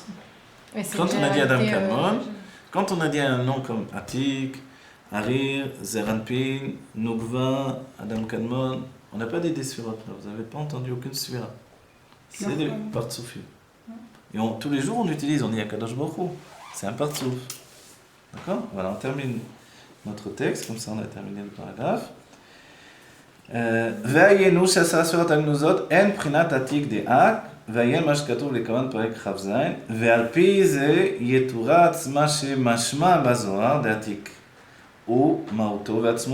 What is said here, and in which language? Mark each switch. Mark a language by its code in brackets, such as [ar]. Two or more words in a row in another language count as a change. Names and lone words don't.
[fr] Quand on a dit Adam Kadmon, quand on a dit un nom comme Atik, Harir, Zeranpin, Nukva, Adam Kadmon, on n'a pas dit des sphirotes là, vous n'avez pas entendu aucune sphira. C'est des partsoufim. Et tous les jours on utilise, on dit [he] הקדוש ברוך הוא. [fr] C'est un partsouf. D'accord? Voilà, on termine notre texte, comme ça on a terminé le paragraphe. [he] והיינו שעשרה ספירות הגנוזות אין בחינת עתיק דאק ועיין מה שכתוב לכוון פרק כ"ז ועל פי זה יתורץ מה שמשמע בזוהר דעתיק ומהותו ועצמותו